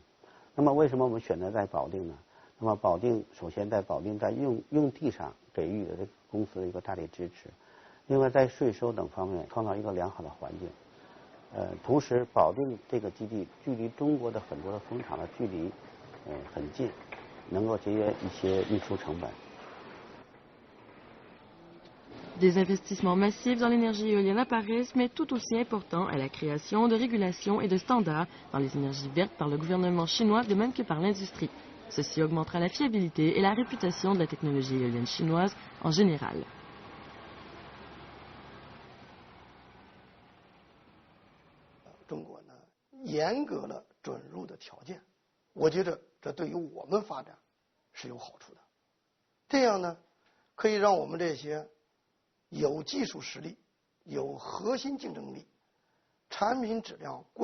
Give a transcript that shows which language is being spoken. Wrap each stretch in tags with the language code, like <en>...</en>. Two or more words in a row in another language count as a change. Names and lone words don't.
<zh>那么为什么我们选择在保定呢？那么保定首先在保定在用地上给予了这个公司的一个大力支持，另外在税收等方面创造一个良好的环境。同时保定这个基地距离中国的很多的风场的距离很近。能够节约一些运输成本。</zh> <fr>Des investissements massifs dans l'énergie éolienne apparaissent, mais tout aussi importants est la création de régulations et de standards dans les énergies vertes par le gouvernement chinois, de même que par l'industrie. Ceci augmentera la fiabilité et la réputation de la technologie éolienne chinoise en général.</fr> <zh>中国呢，严格了准入的条件，我觉得这对于我们发展是有好处的。这样呢，可以让我们这些 有技术实力、有核心竞争力、产品质量过</zh>